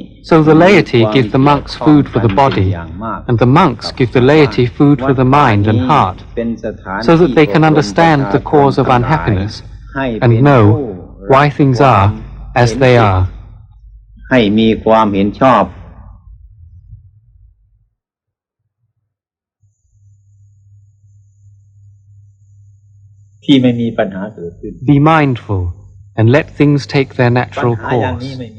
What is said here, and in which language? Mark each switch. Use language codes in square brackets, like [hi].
[en] So the laity give the monks food for the body, and the monks give the laity food for the mind and heart, so that they can understand the cause of unhappiness and know why things are as they are. [th] ให้มีความเห็นชอบที่ไม่มีปัญหาเกิดขึ้น [en] Be mindful and let things take their natural course.